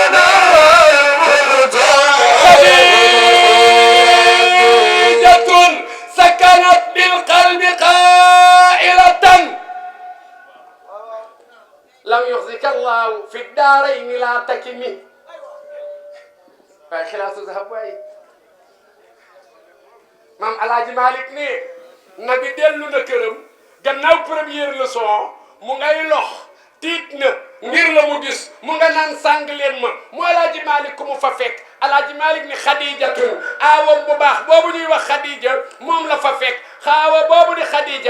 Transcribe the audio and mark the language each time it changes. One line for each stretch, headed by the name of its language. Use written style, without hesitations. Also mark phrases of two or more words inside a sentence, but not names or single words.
Arabic: خديجة سكنت بالقلب قائلة لم يخزك الله في الدارين لا تكمي
Wolof: waaye xilaasu zahab waaye maam Alaaji Malick ne nabi dellu na këram gannaaw
French: première leçon
Wolof: mu ngay lox tiit na ngir la mu gis mu nga naan sàng leen ma mu Alaaji Malick ku mu fa fekk Alaaji Malick ni Xadijatun aawam bu baax boobu ñuy wax Xadija moom la fa fekk xaawa boobu di Xadija